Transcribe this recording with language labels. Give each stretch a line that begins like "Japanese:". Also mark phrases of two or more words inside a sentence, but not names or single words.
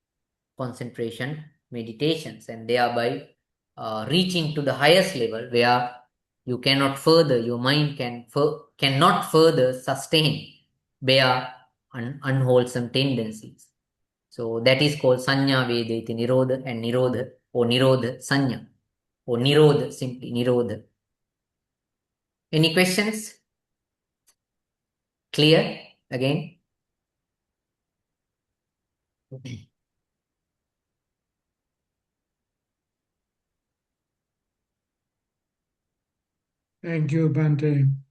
English: and thereby reaching to the highest level where you cannot further, your mind cannot further sustain bare unwholesome tendencies. So that is called
Pali: Sanya Vedeti Nirodha
English: and Nirodha, or
Pali: Nirodha Sanya,
English: or Nirodha, simply Nirodha. Any questions? Clear again? Thank you, Bante.